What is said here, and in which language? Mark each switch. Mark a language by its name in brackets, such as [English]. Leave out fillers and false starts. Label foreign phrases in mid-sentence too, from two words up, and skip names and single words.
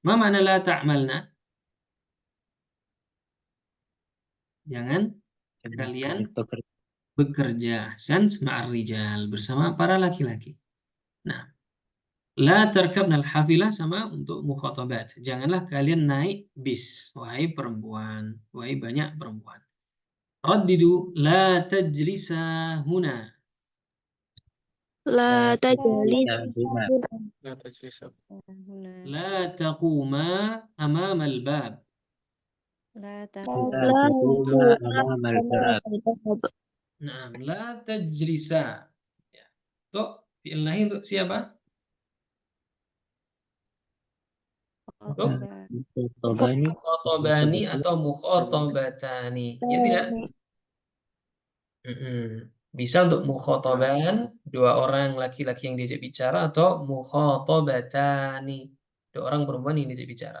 [Arabic] ما معنى لا تعملن? [Indonesian] Jangan kalian bekerja sans [Arabic] مع الرجال [Indonesian] bersama para laki-laki. Nah, [Arabic] لا تركبن الحافلة [Indonesian] sama untuk [Arabic] mukhatabat. [Indonesian] Janganlah kalian naik bis wahai perempuan, wahai banyak perempuan. [Arabic] رددوا لا تجلس هنا. لا تجلس لا تجلس هنا لا تقم أمام الباب. لا لا تقوم أمام الباب. الباب [Indonesian] Nah, [Arabic] لا تجلس. [Indonesian] Ya. Untuk fi'il nahi untuk siapa? Untuk [Arabic] خطبة [Indonesian] mukhatabani atau mukhatabatani. Ya tidak? Bisa untuk mukhataban, dua orang laki-laki yang diajak bicara, atau mukhatabatani, dua orang perempuan yang diajak bicara.